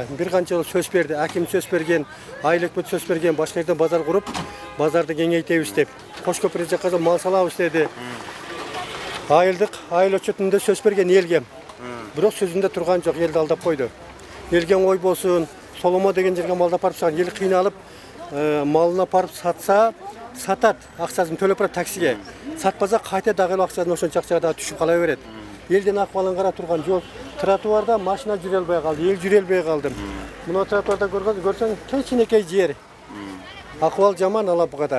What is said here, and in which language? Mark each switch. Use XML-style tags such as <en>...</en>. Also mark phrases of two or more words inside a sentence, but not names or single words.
<ky>Бир канча жол сөз берди, аким сөз берген, айыл өкмөт сөз берген, башка жерден базар куруп, базарды кеңейтебиз деп. Кош көпүрө жакка мал салабыз деди. Айыл өкмөтүндө сөз берген элге. Бирок сөзүндө турган жок, элди алдап койду. Элге ой болсун, Соломо деген жерге малды апарып сатқан, ел кыйналып, малына апарып сатса, сатат, акчасын төлөп барат таксиге. Сатпаса кайта дагы акчасын ошончо акчага түшүп кала берет. Элдин акыбалын кара турган жол, тротуарда машина жүрө албай калды, эл жүрө албай калды. Мына тротуарда көрсөң, кичинекей жер. Акыбал жаман Алабукада.</ky>